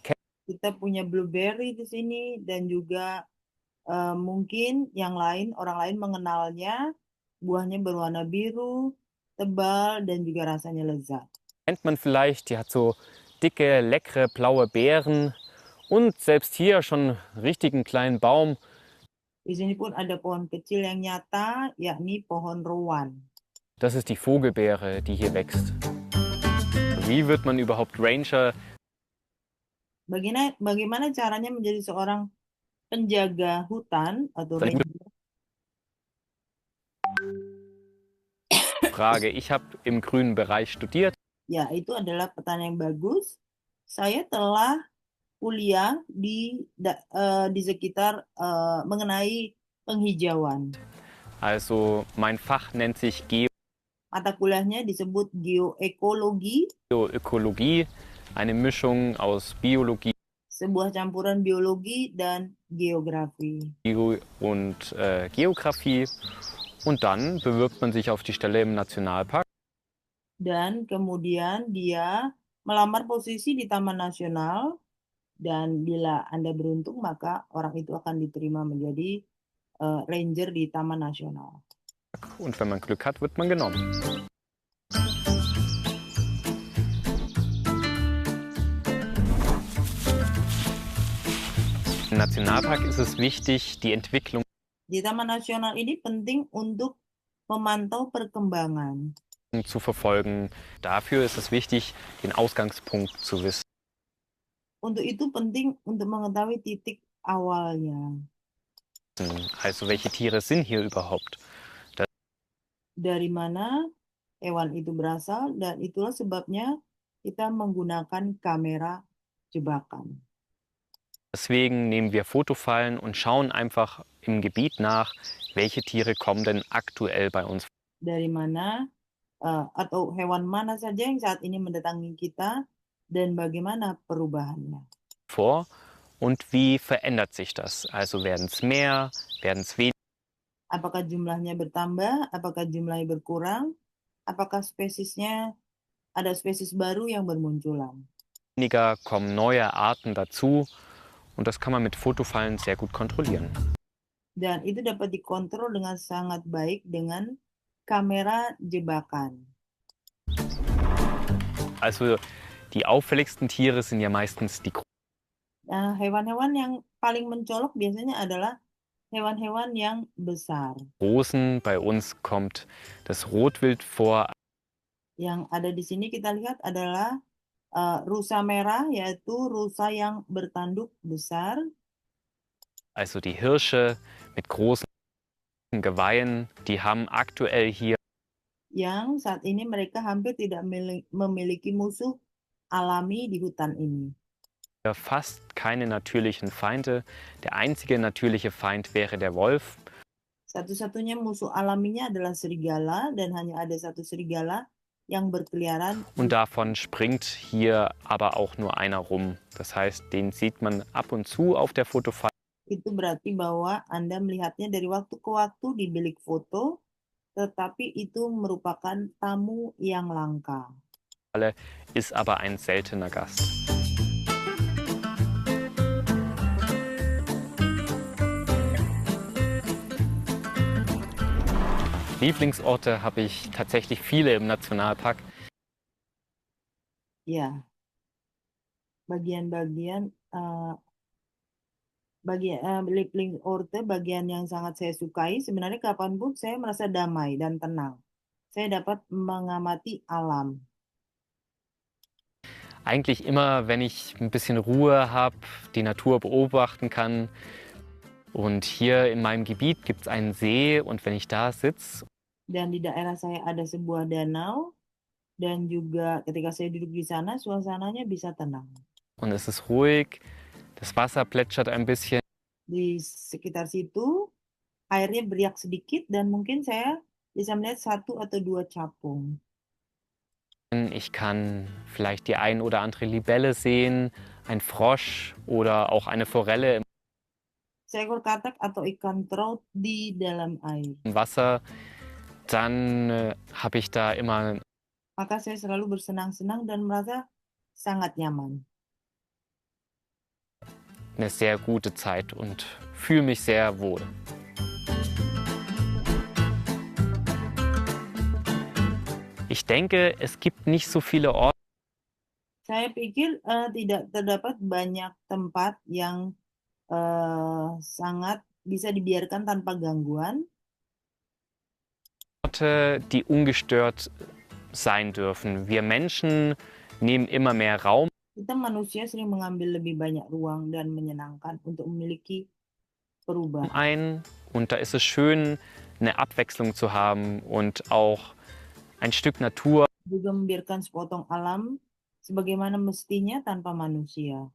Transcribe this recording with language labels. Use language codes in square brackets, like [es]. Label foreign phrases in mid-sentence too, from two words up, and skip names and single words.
[id] Kita punya blueberry di sini dan juga mungkin orang lain mengenalnya. Buahnya berwarna biru, tebal, dan juga rasanya lezat. [de] kennt man vielleicht. Die hat so dicke, leckere blaue Beeren. Und selbst hier schon einen richtigen kleinen Baum. [id] Di sini pun ada pohon kecil yang nyata, yakni pohon rowan. [de] Das ist die Vogelbeere, die hier wächst. Wie wird man überhaupt Ranger? [id] Bagaimana caranya menjadi seorang penjaga hutan atau ranger? [de] Frage. Ich habe im grünen Bereich studiert. [id] Ya, itu adalah pertanyaan yang bagus. Saya telah kuliah di sekitar mengenai penghijauan. [de] Also mein Fach nennt sich [id] Mata kuliahnya disebut geoekologi, [de] Geoökologie, eine Mischung aus Biologie [id] sebuah campuran biologi dan geografi. [de] und Geografie. Und dann bewirbt man sich auf die Stelle im Nationalpark. [id] Dan kemudian dia melamar posisi di Taman Nasional, dan bila Anda beruntung maka orang itu akan diterima menjadi ranger di Taman Nasional. [de] Und wenn man Glück hat, wird man genommen. Im Nationalpark ist es wichtig, die Entwicklung [id] Di Taman Nasional ini penting untuk memantau perkembangan. [de] zu verfolgen. Dafür ist es wichtig, den Ausgangspunkt zu wissen. [id] Untuk itu penting untuk mengetahui titik awalnya. [de] Also welche Tiere sind hier überhaupt? [id] Dari mana hewan itu berasal, dan itulah sebabnya kita menggunakan kamera jebakan. [de] Deswegen nehmen wir Fotofallen und schauen einfach im Gebiet nach, welche Tiere kommen denn aktuell bei uns [id] Dari mana atau hewan mana saja yang saat ini mendatangi kita dan bagaimana perubahannya. [de] vor und wie verändert sich das? Also werden es mehr, werden es weniger? [id] Apakah jumlahnya bertambah, apakah jumlahnya berkurang, apakah ada spesies baru yang bermunculan. [de] Kommen neue Arten dazu und das kann man mit Fotofallen sehr gut kontrollieren. [id] Dan itu dapat dikontrol dengan sangat baik dengan kamera jebakan. [de] Also die auffälligsten Tiere sind ja meistens die [id] Nah, hewan-hewan yang paling mencolok biasanya adalah hewan-hewan yang besar. [de] großen. Bei uns kommt das Rotwild vor. [id] Yang ada di sini kita lihat adalah rusa merah, yaitu rusa yang bertanduk besar. [de] Also die Hirsche mit großen Geweihen, die haben aktuell hier [id] Yang saat ini mereka hampir tidak memiliki musuh alami di hutan ini. [de] fast keine natürlichen Feinde. Der einzige natürliche Feind wäre der Wolf. [id] Satu-satunya musuh alaminya adalah serigala, dan hanya ada satu serigala yang berkeliaran. [de] Und davon springt hier aber auch nur einer rum. Das heißt, den sieht man ab und zu auf der Fotofalle. [id] Itu berarti bahwa Anda melihatnya dari waktu ke waktu di bilik foto, tetapi itu merupakan tamu yang langka. [de] ist aber ein seltener Gast. Lieblingsorte habe ich tatsächlich viele im Nationalpark. [id] Ya, bagian-bagian Lieblingsorte, bagian yang sangat saya sukai, sebenarnya kapanpun saya merasa damai dan tenang. Saya dapat mengamati alam. [de] Eigentlich immer, wenn ich ein bisschen Ruhe habe, die Natur beobachten kann. Und hier in meinem Gebiet gibt es einen See und wenn ich da sitze [id] Dan di daerah saya ada sebuah danau, dan juga ketika saya duduk di sana, suasananya bisa tenang. [de] und es ist ruhig, das Wasser plätschert ein bisschen. [id] Di sekitar situ, airnya beriak sedikit, dan mungkin saya bisa melihat satu atau dua capung. [de] Ich kann vielleicht die ein oder andere Libelle sehen, ein Frosch oder auch eine Forelle [id] Seekor katak atau ikan trout di dalam air. [de] im Wasser. Dann habe ich da immer [id] Maka saya selalu bersenang-senang dan merasa sangat nyaman. [de] eine sehr gute Zeit und fühle mich sehr wohl. Ich denke, es gibt nicht so viele Orte, [id] Saya pikir tidak terdapat banyak tempat yang sangat bisa dibiarkan tanpa gangguan, [de] die ungestört sein dürfen. Wir Menschen nehmen immer mehr Raum [id] kita manusia sering mengambil lebih banyak ruang dan menyenangkan untuk memiliki perubahan. [de] ein und da ist es schön, eine Abwechslung zu haben und auch ein Stück Natur [id] Juga membiarkan sepotong alam sebagaimana mestinya tanpa manusia.